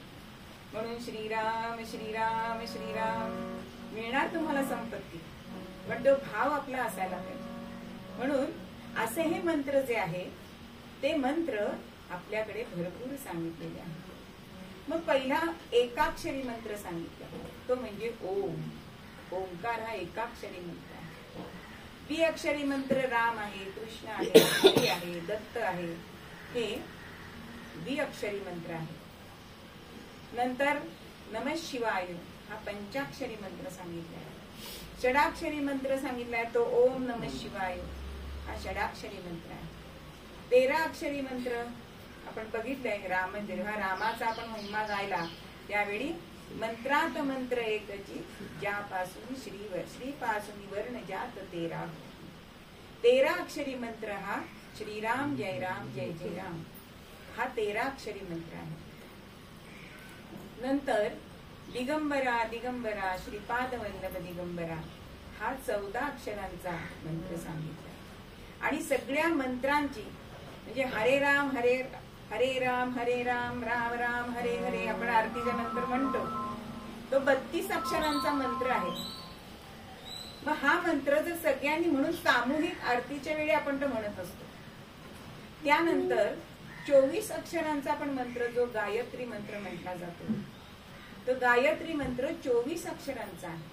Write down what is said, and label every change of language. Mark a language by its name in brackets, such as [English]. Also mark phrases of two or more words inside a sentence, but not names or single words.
[Marathi] म्हणून श्रीराम श्रीराम श्रीराम मिळणार तुम्हाला संपत्ती पण तो भाव आपला असायला पाहिजे. म्हणून असे हे मंत्र जे आहे ते मंत्र आपल्याकडे भरपूर सांगितलेले आहे. मग पहिला एकाक्षरी मंत्र सांगितला तो म्हणजे ओम. ओंकार हा एकाक्षरी मंत्र आहे. द्विअक्षरी मंत्र राम आहे, कृष्ण आहे, हरी आहे, दत्त आहे हे द्विअक्षरी मंत्र आहे. नंतर [Sanskrit] नमः शिवाय [Marathi] हा पंचाक्षरी मंत्र सांगितलाय. षडाक्षरी मंत्र सांगितलाय तो [Sanskrit] ओम नमः शिवाय [Marathi] हा षडाक्षरी मंत्र आहे. 13 अक्षरी मंत्र आपण बघितलंय. राम जेव्हा रामाचा आपण महिमा गायला त्यावेळी मंत्रात मंत्र एकची ज्यापासून श्रीपासून वर्ण जात 13 अक्षरी मंत्र हा [Sanskrit] श्रीराम जय जय राम [Marathi] हा 13 अक्षरी मंत्र आहे. नंतर [Sanskrit] दिगंबरा दिगंबरा श्रीपाद वल्लभ दिगंबरा [Marathi] हा 14 अक्षरांचा मंत्र सांगितला. आणि सगळ्या मंत्रांची म्हणजे [Sanskrit] हरे हरे राम राम राम हरे हरे [Marathi] आपण आरतीच्या नंतर म्हणतो. तो 32 अक्षरांचा मंत्र आहे. मग हा मंत्र जर सगळ्यांनी म्हणून सामूहिक आरतीच्या वेळी आपण तो म्हणत असतो. त्यानंतर 24 अक्षरांचा आपण मंत्र जो गायत्री मंत्र म्हटला जातो, तो गायत्री मंत्र 24 अक्षरांचा आहे.